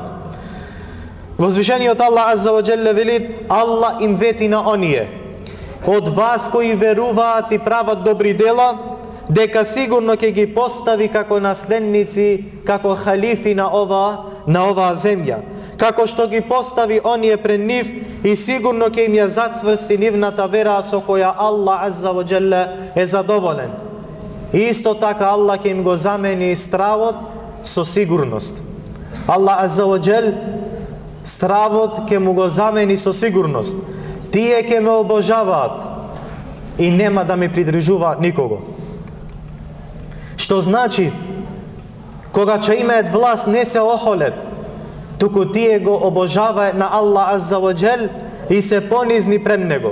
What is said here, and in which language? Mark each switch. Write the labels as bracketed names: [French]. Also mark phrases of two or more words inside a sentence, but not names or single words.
[Macedonian] Возвишениот Аллах [Arabic] عز وجل [Macedonian] велит, Аллах им вети на оние од вас кои веруваат и прават добри дела, дека сигурно ќе ги постави како наследници, како халифи на оваа земја, како што ги постави оние пред нив и сигурно ќе им ја зацврсти нивната вера со која Аллах [Arabic] عز وجل [Macedonian] е задоволен. И исто така Аллах ќе им го замени стравот со сигурност. Аллах [Arabic] عز وجل [Macedonian] стравот ќе му го замени со сигурност. Тие ќе ме обожаваат и нема да ми придржуваат никого. Што значи, кога ќе имаат власт не се охолет, туку тие го обожаваат на Аллах [Arabic] عز وجل [Macedonian] и се понизни пред него.